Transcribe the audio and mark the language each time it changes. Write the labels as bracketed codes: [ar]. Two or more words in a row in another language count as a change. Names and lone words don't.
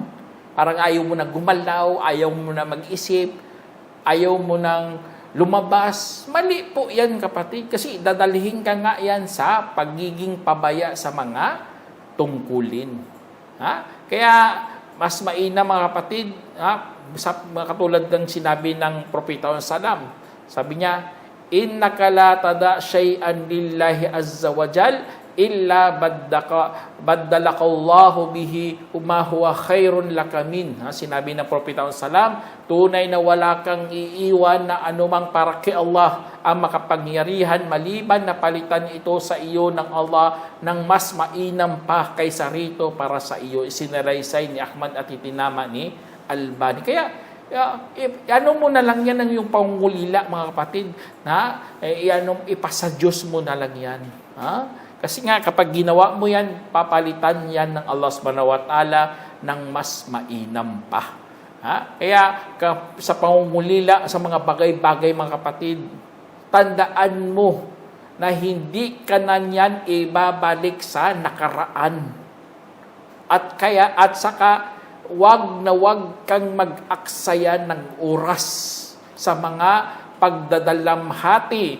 [tl] Parang ayaw mo na gumalaw, ayaw mo na mag-isip, ayaw mo nang lumabas. Mali po yan, kapatid, kasi dadalhin ka nga yan sa pagiging pabaya sa mga tungkulin. Kaya mas mainam, mga kapatid, katulad ng sinabi ng Propeta Salam. Sabi niya, [ar] إنك لا تدع شيئا لله عز وجل إلا بدلك الله به ما هو خير لك منه. [tl] Sinabi ng Propeta Salam, tunay na wala kang iiwan na anumang para kay Allah ang makapangyarihan maliban na palitan ito sa iyo ng Allah ng mas mainam pa kaysa rito para sa iyo. Isinalaysay ni Ahmad at itinama ni Albani. Kaya mo na lang yan ang yung pangungulila, mga kapatid, ipasa Diyos mo na lang yan. Kasi nga, kapag ginawa mo yan, papalitan yan ng Allah [ar] سبحانه وتعالى [tl] ng mas mainam pa. Kaya sa pangungulila, sa mga bagay-bagay, mga kapatid, tandaan mo na hindi ka na yan ibabalik sa nakaraan. At saka, wag kang mag-aksaya ng oras sa mga pagdadalamhati.